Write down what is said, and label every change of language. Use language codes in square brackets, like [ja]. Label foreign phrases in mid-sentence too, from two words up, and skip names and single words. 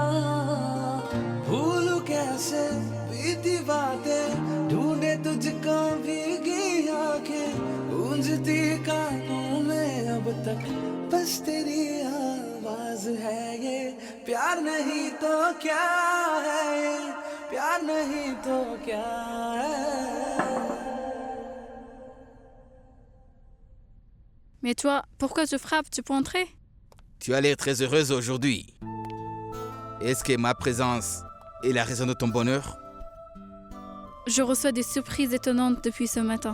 [hi] भूलूं कैसे बीती बातें ढूंढे तुझको भीगी आंखें गूंजती कानों में अब तक बस तेरी आवाज है ये प्यार नहीं तो क्या है ये प्यार नहीं तो क्या है। [fr] Mais toi, pourquoi tu frappes? Tu peux entrer? Tu as l'air très heureuse aujourd'hui. Est-ce que ma présence est la raison de ton bonheur? Je reçois des surprises étonnantes depuis ce matin.